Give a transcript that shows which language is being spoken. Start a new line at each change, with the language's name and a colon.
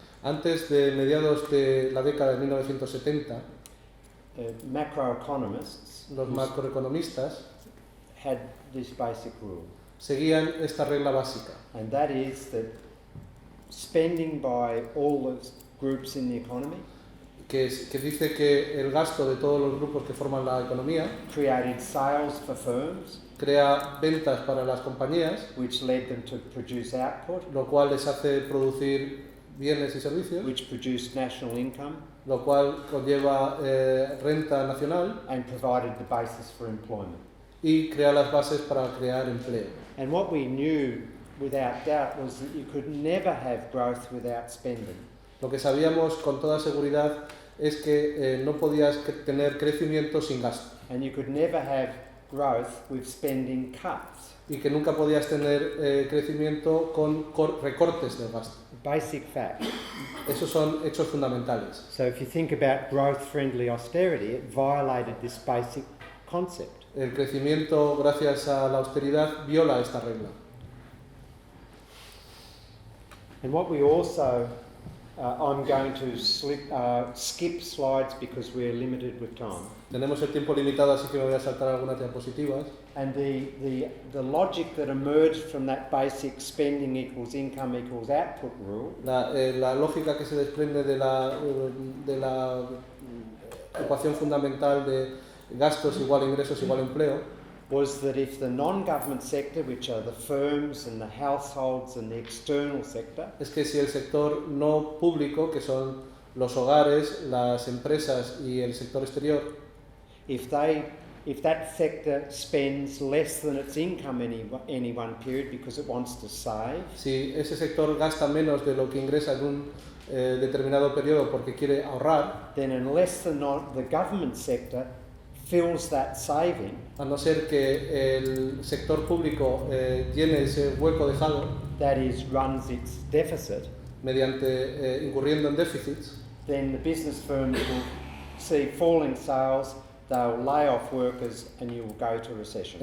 Spanish: antes de mediados de la década de 1970,
English: macroeconomists
Spanish: los macroeconomistas
English: had this basic rule,
Spanish: seguían esta regla básica,
English: and that is that spending by all the groups in the economy
Spanish: que dice que el gasto de todos los grupos que forman la economía
English: created sales for firms,
Spanish: crea ventas para las compañías,
English: which led them to produce output,
Spanish: lo cual les hace producir bienes y servicios,
English: which produced national income,
Spanish: lo cual conlleva renta nacional
English: and provided the basis for employment.
Spanish: y crea las bases para crear empleo.
English: And what we knew without doubt was that you could never have growth without spending.
Spanish: Lo que sabíamos con toda seguridad es que no podías tener crecimiento sin gasto
English: And you could never have growth with spending cuts.
Spanish: y que nunca podías tener crecimiento con recortes del gasto.
English: Basic fact.
Spanish: Esos son hechos fundamentales.
English: So if you think about growth-friendly austerity, it violated this basic concept.
Spanish: El crecimiento gracias a la austeridad viola esta regla.
English: And what we also, I'm going to skip slides because we're limited with time.
Spanish: Tenemos el tiempo limitado, así que me voy a saltar algunas diapositivas.
English: And the logic that emerged from that basic spending equals income equals output rule
Spanish: La lógica que se desprende de la ecuación fundamental de gastos igual ingresos igual empleo
English: was that if the non-government sector, which are the firms and the households and the external sector,
Spanish: es que si el sector no público, que son los hogares, las empresas y el sector exterior,
English: if that sector spends less than its income any one period because it wants to save,
Spanish: si ese sector gasta menos de lo que ingresa en un determinado periodo porque quiere ahorrar,
English: then unless the government sector fills that saving,
Spanish: a no ser que el sector público llene ese hueco dejado,
English: that is, runs its deficit,
Spanish: mediante incurriendo en déficits,
English: then the business firms will see falling sales, they'll lay off workers and you will go to recession.